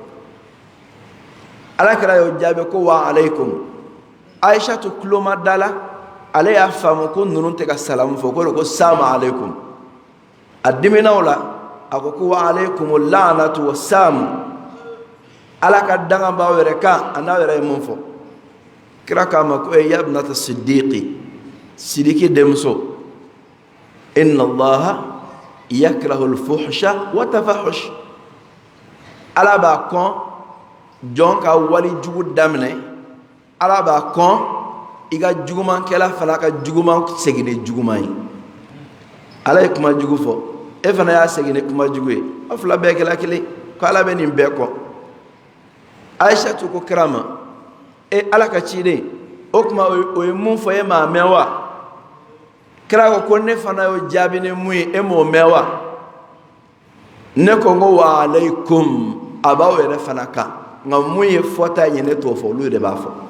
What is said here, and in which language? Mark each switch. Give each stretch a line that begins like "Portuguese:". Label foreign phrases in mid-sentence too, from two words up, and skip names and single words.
Bambara: ala kira y'o jaabi ko
Arabic: وعليكم
Bambara: aisha to tulo ma da la ale y'a faamu ko ninnu tɛ ka salamu fɔ ko
Arabic: السام عليكم
Bambara: a diminaw la a ko
Arabic: وعليكم اللعنة والسام
Bambara: ala ka danga b'aw yɛrɛ kan a n'aw yɛrɛ ye mun fɔ kira k'a ma ko
Arabic: يا ابنة الصديق
Bambara: sidiki denmuso
Arabic: إن الله يكره الفحش والتفحش
Bambara: ala b'a kɔn jɔn ka wali jugu daminɛ ala b'a kɔn i ka jugumankɛla fana ka juguman segin ni juguman ye ala ye kuma jugu fɔ e fana y'a segin ni kuma jugu ye aw fila bɛɛ kɛla kelen ko ala bɛ nin bɛɛ kɔ aisha ko kira ma ala ka ciden o kuma o ye mun fɔ e m'a mɛn wa kira ko ne fana y'o jaabi ni mun ye e m'o mɛn wa ne ko
Arabic: وعليكم
Bambara: a b'aw yɛrɛ fana kan nka mun ye fɔta ye ne t'o fɔ olu de b'a fɔ